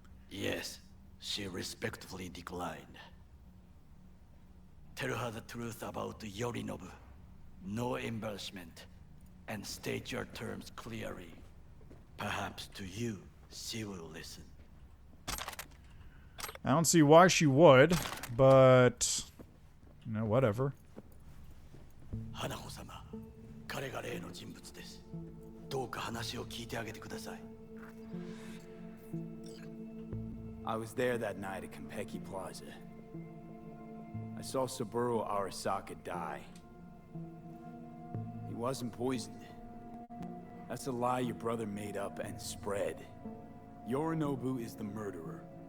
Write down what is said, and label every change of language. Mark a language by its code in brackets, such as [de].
[en] Yes, she respectfully declined. Tell her the truth about Yorinobu. No embellishment. And state your terms clearly. Perhaps to you, she will listen. I don't see why she would, but... You know, whatever. [ja] Hanako-sama, 彼が例の人物です。どうか話を聞いてあげてください。 [en] I was there that night at Konpeki Plaza. I saw Saburo Arasaka die. He wasn't poisoned. That's a lie your brother made up and spread. Yorinobu is the murderer.